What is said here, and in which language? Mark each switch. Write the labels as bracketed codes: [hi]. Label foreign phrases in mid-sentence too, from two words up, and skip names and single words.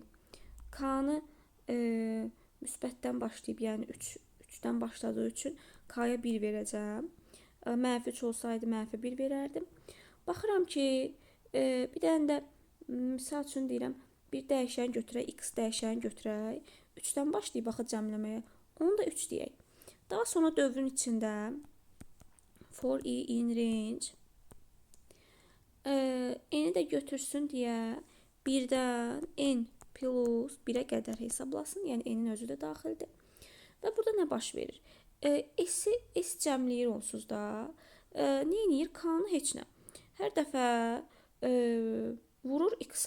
[az] K-nı müsbətdən başlayıb, yəni 3-dən başladığı üçün K-ya 1 verəcəm. Mənfi 3 olsaydı mənfi 1 verərdim. Baxıram ki, bir dənə də misal üçün deyirəm, bir dəyişən götürək, x dəyişəni götürək. 3-dən başlayıb baxı cəmləməyə. Onu da 3 deyək. Daha sonra dövrün içində [en] for i in range [az] n-i də götürsün deyə 1-dən n plus 1-ə qədər hesablasın. Yəni n-in özü də daxildir. Və burada nə baş verir? S cəmləyir onsuz da. Nə edir? K-nı heç nə. Hər dəfə vurur x-a.